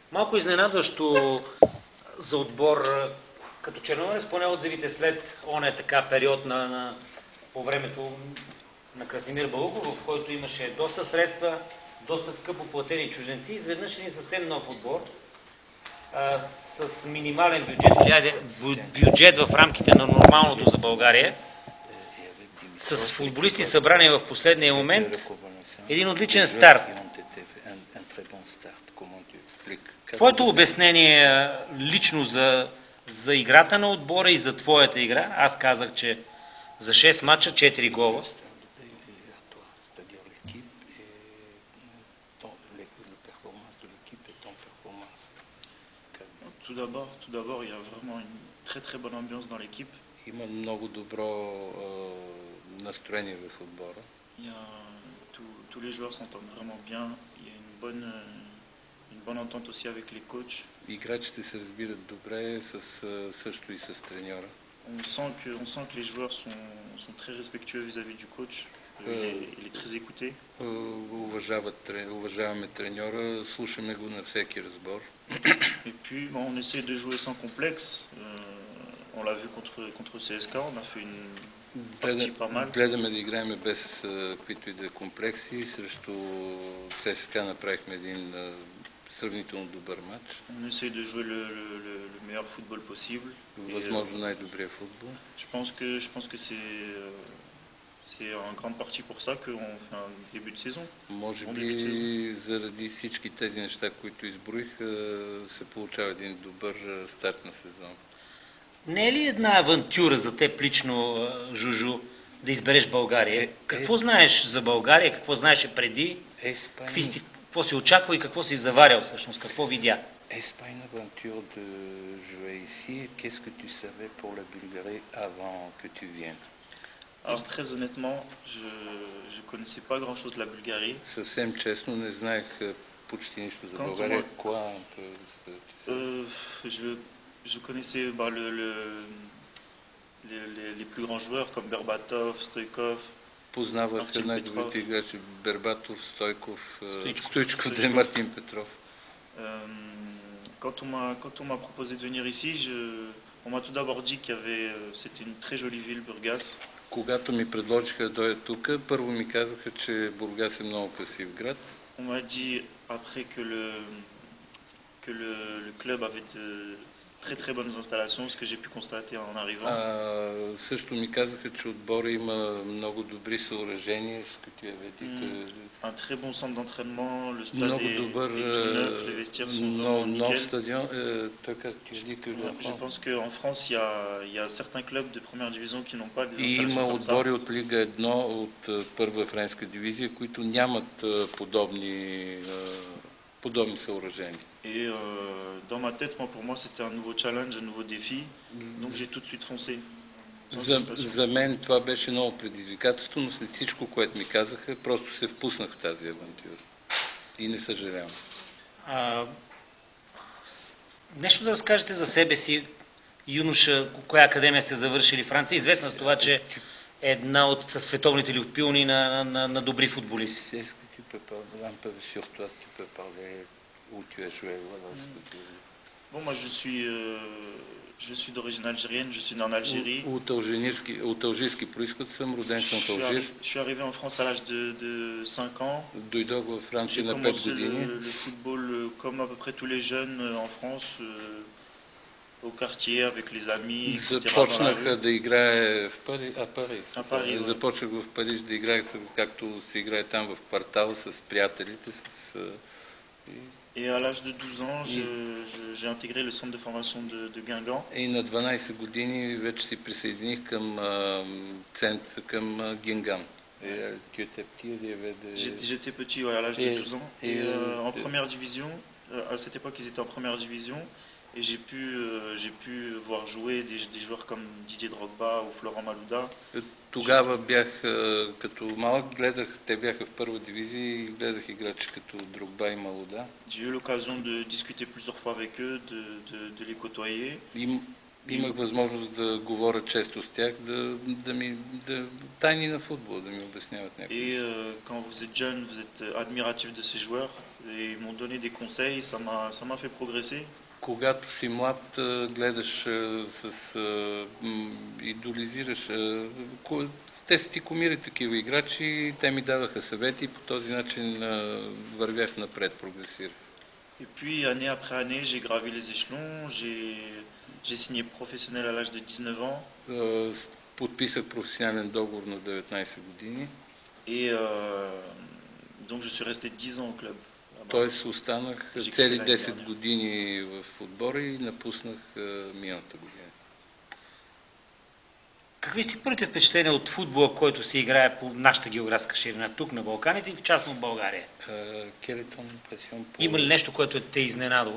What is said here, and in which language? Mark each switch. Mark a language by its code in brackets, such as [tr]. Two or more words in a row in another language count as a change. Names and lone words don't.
[bg] Малко изненадващо за отбор като Черноморец, поне отзивите след оня така период по времето на Красимир Балуков, в който имаше доста средства, доста скъпо платени чужденци, изведнъж един съвсем нов отбор с минимален бюджет, или бюджет в рамките на нормалното за България, с футболисти събрани в последния момент, един отличен старт. Твоето обяснение лично за играта на отбора и за твоята игра, аз казах, че за 6 мача 4 гола. [fr] Tout d'abord, il y a vraiment une très bonne ambiance dans l'équipe. [bg] Има много добро настроение в отбора. [fr] Tous les joueurs s'entendent vraiment bien. Il y a une bonne entente aussi avec les coachs. [bg] Играчите се разбират добре също и с треньора. [fr] On sent que les joueurs sont très respectueux vis-à-vis du coach. Il est très écouté. [bg] Уважаваме треньора, слушаме го на всеки разбор. [fr] Et puis, on essaie de jouer sans complexe. On l'a vu contre CSK, on a fait une partie pas mal. [bg] Гледаме да играем без каквито и да комплекси. Срещу ЦСКА направихме един сравнително добър матч. [fr] On essaie de jouer le meilleur football possible. [bg] Възможно най-добрия футбол. [fr] Je pense que c'est en grande partie pour ça qu'on fait un début de saison. [bg] Може би заради всички тези неща, които изброих, се получава един добър старт на сезон. Не е ли една авантюра за теб лично, Жужу, да избереш България? Какво знаеш за България, какво знаеше преди, какво си очаква и какво си заварял всъщност, какво видя? [fr] Est-ce pas une aventure de jouer ici? Qu'est-ce que tu savais pour la Bulgarie avant que tu viennes? Alors très honnêtement, je connaissais pas grand-chose de la Bulgarie. [bg] Съвсем честно не знаех почти нищо за България. [fr] Je connaissais les plus grands joueurs comme Berbatov, Stoïkov. [bg] Познавах най-добрите играчи Бербатов, Стойков, Стоичков и Мартин Петров. [fr] Quand on m'a proposé de venir ici, on m'a tout d'abord dit c'était une très jolie ville, Burgas. [bg] Когато ми предложиха да дойда тук, първо ми казаха, че Бургас е много красив град. [fr] On m'a dit après que le club avait de très bonnes installations, ce que j'ai pu constater en arrivant. [bg] Също ми казаха, че отбора има много добри съоръжения, [fr] un très bon centre d'entraînement, le stade [bg] много [fr] est [bg] добър, [fr] tout neuf, les vestiaires sont vraiment [bg] нов [fr] nickel. [bg] стадион. [fr] Je pense qu'en France, il y a certains clubs de première division qui n'ont pas des [bg] И има [fr] installations comme ça. [bg] отбори от Лига 1 от първа френска дивизия, които нямат подобни съоръжения. [fr] Et dans ma tête, pour moi, c'était un nouveau challenge, un nouveau défi. Donc j'ai tout de suite foncé. [bg] За мен това беше ново предизвикателство, но след всичко, което ми казаха, просто се впуснах в тази авантюра. И не съжалявам. Нещо да разкажете за себе си, юноша, коя академия сте завършили? Франция известна с това, че е една от световните люпилни на добри футболисти. [fr] Bon, moi je suis d'origine algérienne, je suis né en Algérie. [bg] От алжирски происход съм, роден съм в Алжир. [fr] Je suis arrivé en France à l'âge de 5 ans. [bg] Дойдох във Франция на 5 години. [fr] J'ai [bg] години. [fr] commencé le football comme à peu près tous les jeunes en France, au quartier, avec les amis, etc. [bg] Започнах да играя в Париж. Започнах в Париж да играя, както се играе там в квартала, с приятелите. [fr] Et à l'âge de 12 ans, j'ai intégré le centre de formation de Guingamp. [bg] И на 12 години вече се присъединих към център, към Гингам. [fr] J'étais petit, ouais, à l'âge de 12 ans. Et en première division, à cette époque, ils étaient en première division. Et j'ai pu voir jouer des joueurs comme Didier Drogba ou Florent Malouda. [bg] Тогава бях като малък, те бяха в първа дивизия и гледах играчи като Дрогба и Малуда. [fr] J'ai eu l'occasion de discuter plusieurs fois avec eux, de les côtoyer. [bg] Имах възможност да говоря често с тях, тайни на футбол, да ми обясняват някакви. [fr] Et quand vous êtes jeune, vous êtes admiratif de ces joueurs. Et ils m'ont donné des conseils, ça m'a fait progresser. [bg] Когато си млад, гледаш идолизираш. Те са ти кумири такива играчи, и те ми даваха съвети и по този начин вървях напред, прогресирах. [fr] Et puis, année après année, j'ai gravi les échelons, j'ai signé professionnel à l'âge de 19 ans. [bg] Подписах професионален договор на 19 години. [fr] Et donc, je suis resté 10 ans au club. [bg] Тоест останах цели 10 години в отбора и напуснах миналата година. Какви сте първите впечатления от футбола, който се играе по нашата географска ширина, тук на Балканите и в частно в България? Има ли нещо, което те изненадало?